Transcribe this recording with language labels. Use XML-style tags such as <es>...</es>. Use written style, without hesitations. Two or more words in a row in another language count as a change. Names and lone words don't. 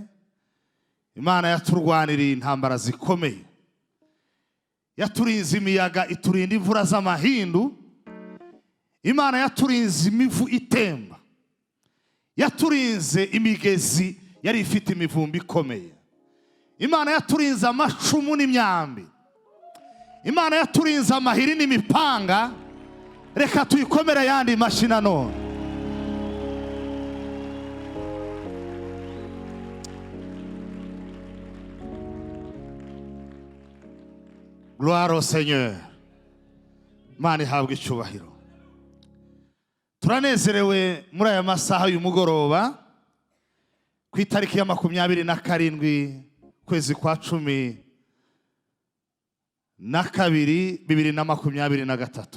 <rw>Imana yaturwaniriye intambara zikomeye, yaturinze imiyaga iturinda imvura z'amahindu, Imana yaturinze imivu itemba, yaturinze imigezi yari ifite imivumbi ikomeye, Imana yaturinze amacumu n'imyambi, Imana yaturinze amahiri n'imipanga. Reka tuyikomere yandi mashina none.</rw> <fr>Gloire au Seigneur.</fr> <rw>Imana ihabwe icyubahiro. Turanezerewe muri aya masaha y'umugoroba ku itariki ya 27 kwezi kwa 12 2023.</rw>